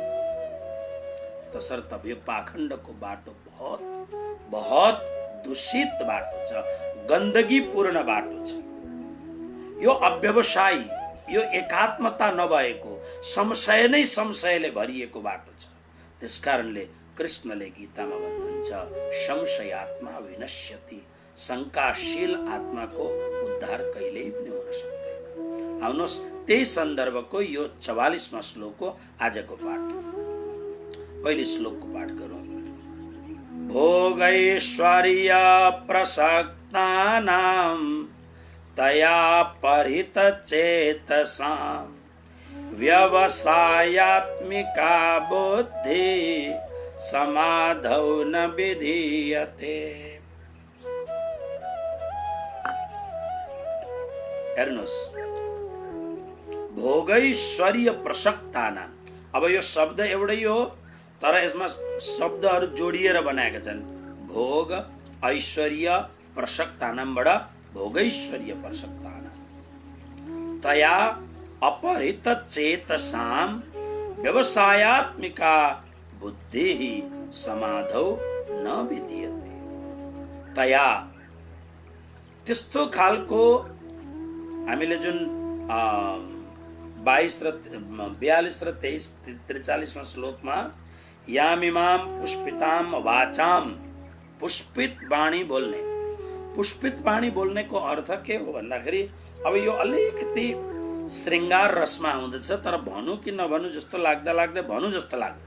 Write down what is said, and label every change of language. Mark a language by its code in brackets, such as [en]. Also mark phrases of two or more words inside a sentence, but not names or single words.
[ne] तसर्थ यो पाखण्डको बाटो बहुत दूषित बाटो छ, गन्दगीपूर्ण बाटो छ। यो अव्यवसायी, यो एकात्मता नभएको, संशय नै संशयले भरिएको बाटो छ। त्यसकारणले कृष्णले गीतामा भन्नुहुन्छ [sa] संशयात्मा विनश्यति, [ne] शंकाशील आत्माको उद्धार कहिल्यै पनि हुन सक्दैन। आउनुहोस् त्यही सन्दर्भको यो 44वां श्लोक हो आजको पाठ। पहिले श्लोकको पाठ गरौँ। [sa] भोगैश्वर्य प्रसक्तानां तया परित चेतसां व्यवसायात्मिका बुद्धि समाधौ न विधीयते। [ne] हेर्नुहोस्, [sa] भोगैश्वर्य प्रसक्तानाम। [ne] अब यो शब्द एउटै हो, तर यसमा शब्दहरू जोडिएर बनाएका छन्। [sa] भोग ऐश्वर्य प्रसक्तानामबाट भोगैश्वर्य प्रसक्तानाम। तया अपहृत चेतसाम व्यवसायात्मिका बुद्धि समाधौ न विधीयते। [ne] तया त्यस्तो खालको हामीले जुन 22 र 42 र 23 43 श्लोकमा [sa] यामिमाम पुष्पिताम वाचाम, [ne] पुष्पित वाणी बोल्ने। पुष्पित वाणी बोल्नेको अर्थ के हो भन्दाखेरि अब यो अलिकति श्रृंगार रसमा आउँदछ, तर भनु कि नभनु जस्तो लाग्दा लाग्दै भनु जस्तो लाग्यो।